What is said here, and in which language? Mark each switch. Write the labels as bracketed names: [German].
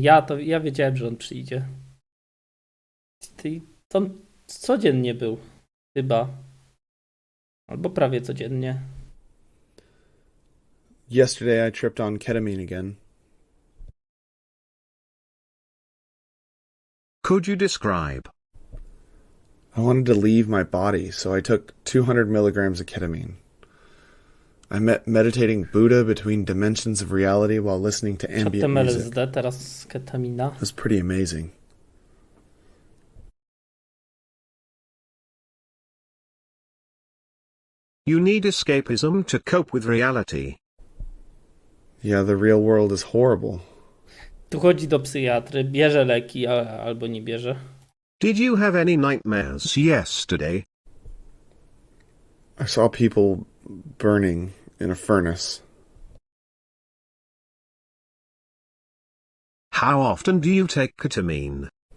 [Polish] Ja wiedziałem, że on przyjdzie. On codziennie był. Chyba. Albo prawie codziennie. [English] Yesterday I tripped on ketamine again. Could you describe? I wanted to leave my body, so I took 200 milligrams of ketamine. I met meditating Buddha between dimensions of reality while listening to ambient music. [Polish] LSD, teraz ketamina. [English] It was pretty amazing. You need escapism to cope with reality. Yeah, the real world is horrible. [Polish] Tu chodzi do psychiatry, bierze leki, albo nie bierze. [English] Did you have any nightmares yesterday? I saw people burning in a furnace. How often do you take ketamine?